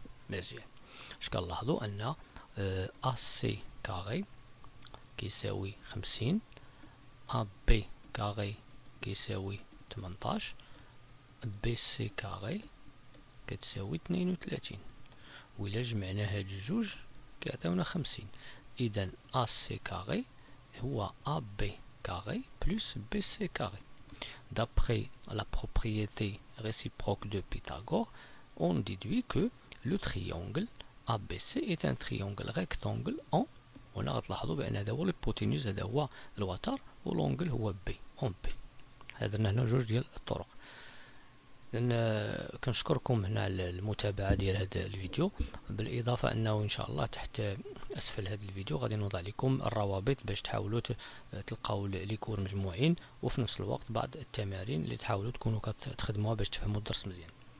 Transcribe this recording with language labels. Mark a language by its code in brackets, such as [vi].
[ar] مزيان. اش كنلاحظوا ان AC كاري كيساوي 50، AB كاري كيساوي 18، BC كاري كتساوي 32. وإلا جمعنا هاد الجوج كيعطيونا 50. إذا AC كاري هو [fr] AB carré plus BC carré. D'après la propriété réciproque de Pythagore, on déduit que le triangle ABC est un triangle rectangle en [ar] هنا غتلاحظوا بأن هذا هو الهيبوتينوز، هذا هو الوتر، والأنجل هو B اون B. درنا هنا جوج ديال الطرق. لأن كنشكركم هنا على المتابعة ديال هذا الفيديو، بالإضافة أنه إن شاء الله تحت أسفل هذا الفيديو غادي نوضع لكم الروابط باش تحاولوا تلقاو لي كور مجموعين، وفي نفس الوقت بعض التمارين اللي تحاولوا تكونوا كتخدموها باش تفهموا الدرس مزيان.